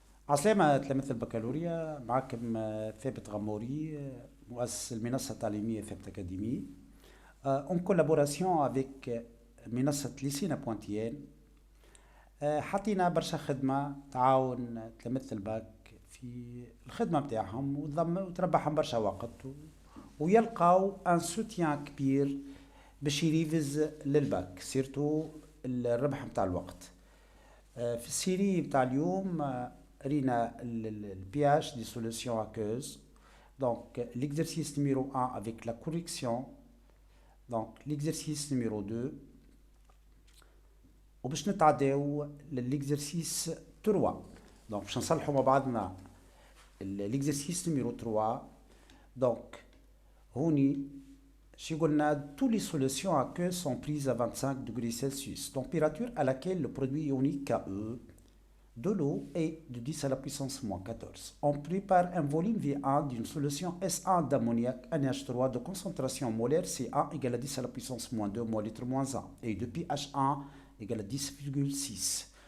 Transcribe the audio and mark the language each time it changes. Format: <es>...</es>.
<ar>عسلامة تلاميذ البكالوريا، معكم ثابت غموري، مؤسس المنصة التعليمية ثابت أكاديمي.</ar> <fr>En collaboration avec منصة ليسينا بوانتيان.</fr> <ar>حطينا برشا خدمة تعاون تلاميذ الباك في الخدمة متاعهم وتربحهم برشا وقت ويلقاو ان سوتيان كبير باش يريفز للباك سيرتو الربح متاع الوقت. في السيري متاع اليوم رينا البياج دي</ar> <fr>solutions aqueuses. Donc l'exercice numéro 1 avec la correction. Donc l'exercice numéro 2</fr> <ar>وباش نتعداو للإكزرسيس 3. Donc باش نصلحوا مع بعضنا</ar> <fr>l'exercice numéro 3. Donc</fr> <ar>هوني شي قلنا</ar> <fr>tous les solutions aqueuses sont prises à 25 degrés Celsius, température à laquelle le produit ionique Ke de l'eau est de 10 à la puissance moins 14. On prépare un volume V1 d'une solution S1 d'ammoniac NH3 de concentration molaire C1 égale à 10 à la puissance moins 2 mol litre moins 1 et de pH1 égale à 10,6.</fr>